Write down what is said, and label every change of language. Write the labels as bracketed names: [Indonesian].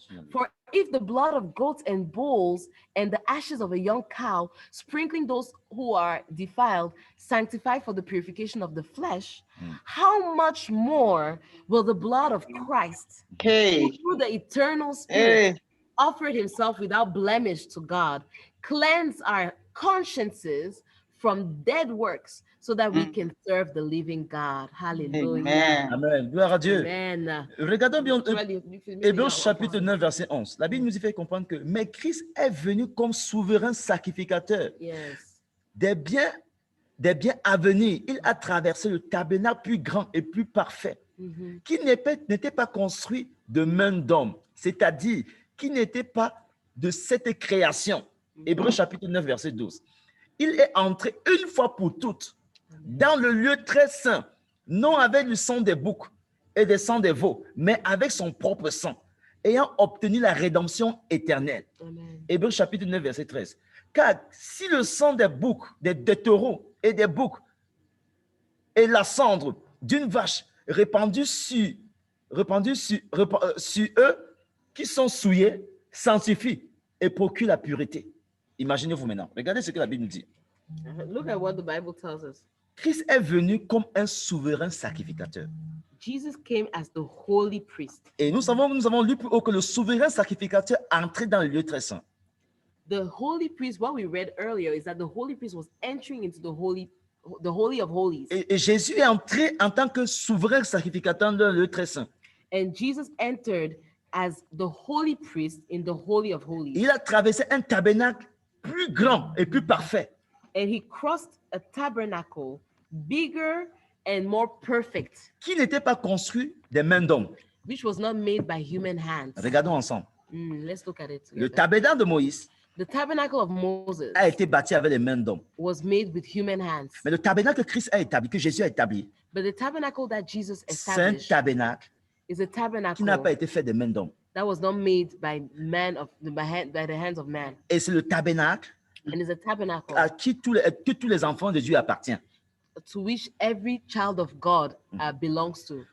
[English] For if the blood of goats and bulls and the ashes of a young cow, sprinkling those who are defiled, sanctify for the purification of the flesh, how much more will the blood of Christ, who through the eternal Spirit offered himself without blemish to God, cleanse our consciences from dead works, so that we can serve the living God. Hallelujah. [French] Amen. Amen. Gloire à Dieu. Amen. Regardons bien Hébreux chapitre 9, verset 11. La Bible nous y fait comprendre que mais Christ est venu comme souverain sacrificateur. [English] Yes. [French] Des biens à venir. Il a traversé le tabernacle plus grand et plus parfait, qui n'était pas construit de main d'homme, c'est-à-dire qui n'était pas de cette création. Hébreux chapitre 9, verset 12. Il est entré une fois pour toutes dans le lieu très saint, non avec le sang des boucs et des sangs des veaux, mais avec son propre sang, ayant obtenu la rédemption éternelle. Hébreux chapitre 9, verset 13. Car si le sang des boucs, des taureaux et des boucs et la cendre d'une vache répandue sur eux qui sont souillés sanctifie et procure la pureté. Imaginez-vous maintenant. Regardez ce que la Bible nous dit. [English] Look at what the Bible tells us. [French] Christ est venu comme un souverain sacrificateur. [English] Jesus came as the holy priest. [French] Et nous avons lu plus haut que le souverain sacrificateur entrait dans le lieu très saint. [English] The holy priest, what we read earlier, is that the holy priest was entering into the holy of holies. [French] Et Jésus est entré en tant que souverain sacrificateur dans le lieu très saint. [English] And Jesus entered as the holy priest in the holy of holies. [French] Il a traversé un tabernacle plus grand et plus parfait. [English] And he crossed a tabernacle bigger and more perfect, [French] qui n'était pas construit des mains d'hommes. [English] Which was not made by human hands. [French] Regardons ensemble. [English] Let's look at it together. [French] Le tabernacle de Moïse [English] the tabernacle of Moses [French] a été bâti avec les mains d'hommes. [English] Was made with human hands. [French] Mais le tabernacle que Christ a établi, que Jésus a établi, [English] but the tabernacle that Jesus established, [French] c'est un tabernacle [English] is a tabernacle [French] qui n'a pas été fait des mains d'hommes. [English] That was not made by the hands of man. [French] Et c'est le tabernacle [English] and it's a tabernacle [French] à qui tous les enfants de Dieu appartiennent. [English] To which every child of God belongs to.